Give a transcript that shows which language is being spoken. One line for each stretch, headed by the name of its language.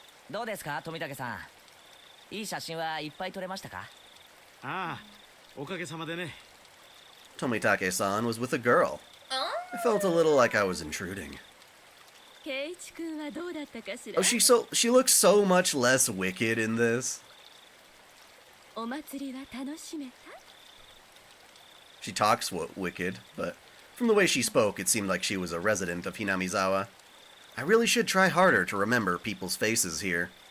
Japanese: どうですか富武さん、いい写真はいっぱい撮れましたか？ああ、おかげさまでね。
English: Tomitake-san was with a girl. I felt a little like I was intruding.
Japanese: 圭一君はどうだったかしら？
English: Oh, she looks so much less wicked in this.
Japanese: お祭りは楽しめた？
English: She talks wicked, but from the way she spoke, it seemed like she was a resident of Hinamizawa. I really should try harder to remember people's faces here.